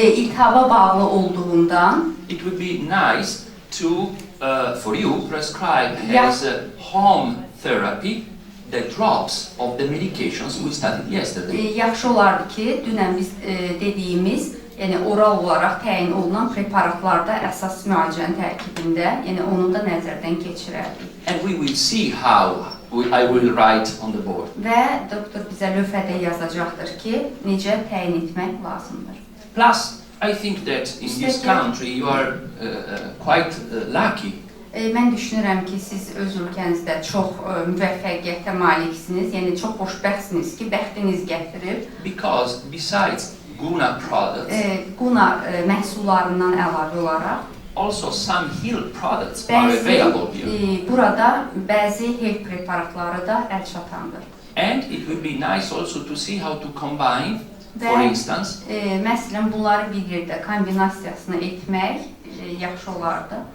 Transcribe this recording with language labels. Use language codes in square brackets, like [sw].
[az] İltihaba bağlı olduğundan [en] It would be nice to for you prescribe as a home therapy the drops of the medications we studied yesterday. [az] Yaxşı olardı ki, dünən biz dediyimiz, yəni oral olaraq təyin olunan preparatlarda əsas müalicənin tərkibində, yəni onu da nəzərdən keçirərdik. [en] And we will see how I will write on the board. [az] Və doktor bizə lövhədə yazacaqdır ki, necə təyin etmək lazımdır. [en] Plus, I think that in this country you are quite lucky. [az] Mən düşünürəm ki, siz öz ölkənizdə çox müvəffəqiyyətə maliksiniz, yəni çox xoşbəxtsiniz ki, bəxtiniz gətirir. [en] Because besides Guna products, [az] Guna məhsullarından əlavə olaraq, [en] also some health products are available here. [az] Burada bəzi health preparatları da əl çatandır. [en] And it would be nice also to see how to combine, for instance, [az] Məsələn, bunları bir yerdə kombinasiyasını etmək yaxşı olardı.